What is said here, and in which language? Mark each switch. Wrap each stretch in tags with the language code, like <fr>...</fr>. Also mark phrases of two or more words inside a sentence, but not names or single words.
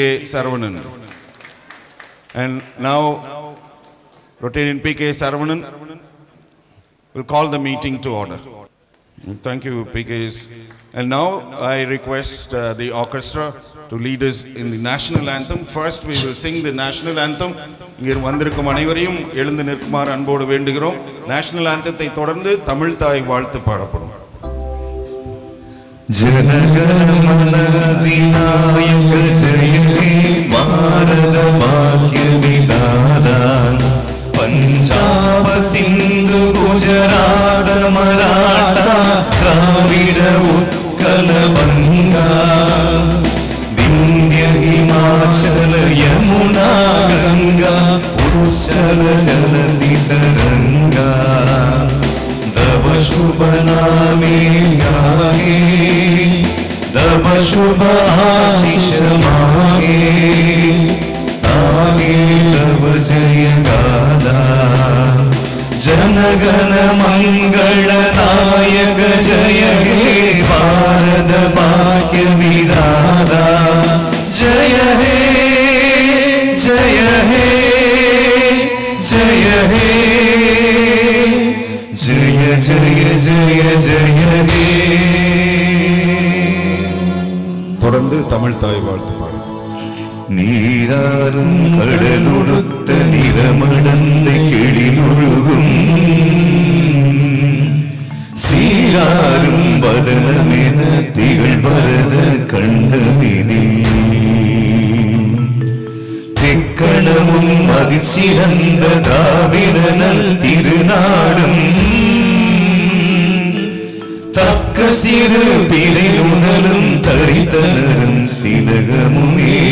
<en>Saravanan. And now, Rotarian P.K. Saravanan will call the meeting to order. Thank you, PKs. And now I request the orchestra to lead us in the national anthem. First we will sing the national anthem.</en> <ta>இங்கே வந்திருக்கும் அனைவரையும் எழுந்து நிற்குமாறு அன்போடு வேண்டுகிறோம். நேஷனல் ஆந்தத்தை தொடர்ந்து தமிழ் தாய் வாழ்த்து பாடப்படும்.</ta> <bn>জনগণ মন অধিনায়ক জয় হে ভারত ভাগ্য বিধাতা পঞ্জাব সিন্ধু গুজরাট মারাঠা দ্রাবিড় উৎকল বঙ্গ বিন্ধ্য হিমাচল যমুনা গঙ্গা উচ্ছল জলধি তরঙ্গ তব শুভ নামে গাহে তব শুভ আশিস মাগে গাহে তব জয় গাথা জনগণ মঙ্গল দায়ক জয় হে ভারত ভাগ্য বিধাতা জয় হে জয় হে জয় হে জয় জয় জয় জয় হে</bn> <ta>தொடர்ந்து தமிழ் தாய் வாழ்த்து பாடும். நீராறும் கடலுடுத்த நிறமடந்த கிளிமுழுகும் சீராறும் வதனமென திகழ் வரத கண்டமினில் திக்கணமும் அதிசிறந்த தாவிரனல் திருநாடும் தக்க சிறு பிறை முதலும் தரித்தனரும் திலகமுமே</ta>